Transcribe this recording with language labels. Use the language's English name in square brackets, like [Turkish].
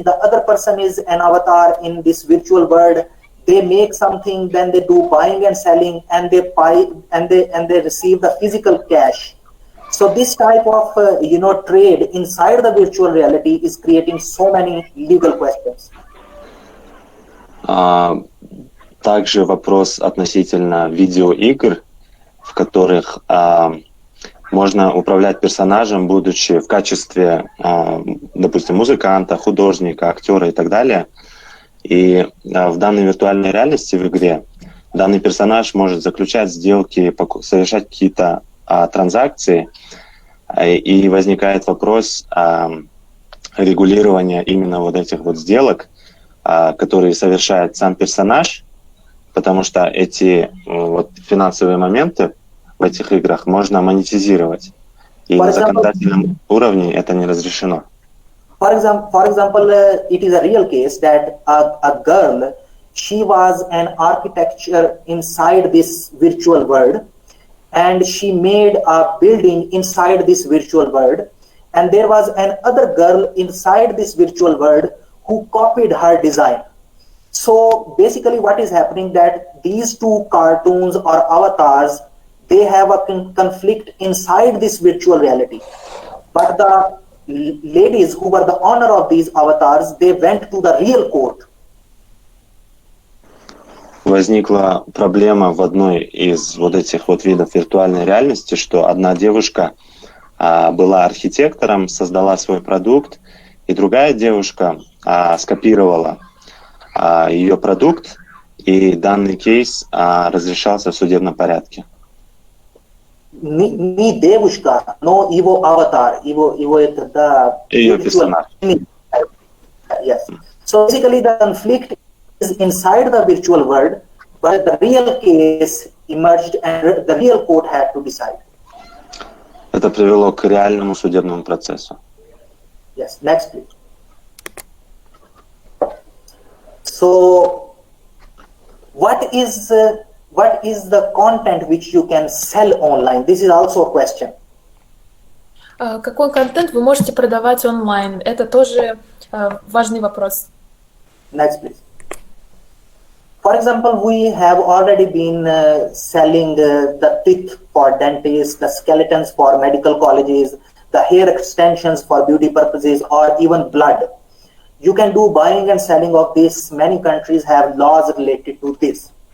[English] The other person is an avatar in this virtual world. They make something, then they do buying and selling, and they buy and they receive the physical cash. So this type of trade inside the virtual reality is creating so many legal questions. [Russian] Также вопрос относительно видеоигр, в которых можно управлять персонажем, будучи в качестве, допустим, музыканта, художника, актера и так далее. И в данной виртуальной реальности в игре данный персонаж может заключать сделки, совершать какие-то транзакции И возникает вопрос регулирования именно вот этих вот сделок, которые совершает сам персонаж, потому что эти вот финансовые моменты в этих играх можно монетизировать. И на законодательном уровне это не разрешено. [English] For example, it is a real case that a girl, she was an architecture inside this virtual world, and she made a building inside this virtual world, and there was another girl inside this virtual world who copied her design. So basically what is happening that these two cartoons or avatars, they have a conflict inside this virtual reality. But the ladies who were the owner of these avatars, they went to the real court. [Russian] Возникла проблема в одной из вот этих вот видов виртуальной реальности, что одна девушка была архитектором, создала свой продукт, и другая девушка скопировала ее продукт, и данный кейс разрешался в судебном порядке. Не девушка, но его аватар, его это ее персонаж. [English] Yes. So basically the conflict is inside the virtual world, but the real case emerged and the real court had to decide. [Russian] Это привело к реальному судебному процессу. [English] Yes, next please. So what is the content which you can sell online? This is also a question. [Russian] Какой контент вы можете продавать онлайн? Это тоже важный вопрос. [English] Next, please. For example, we have already been selling the teeth for dentists, the skeletons for medical colleges, the hair extensions for beauty purposes, or even blood. You can do buying and selling of this. Many countries have laws related to this.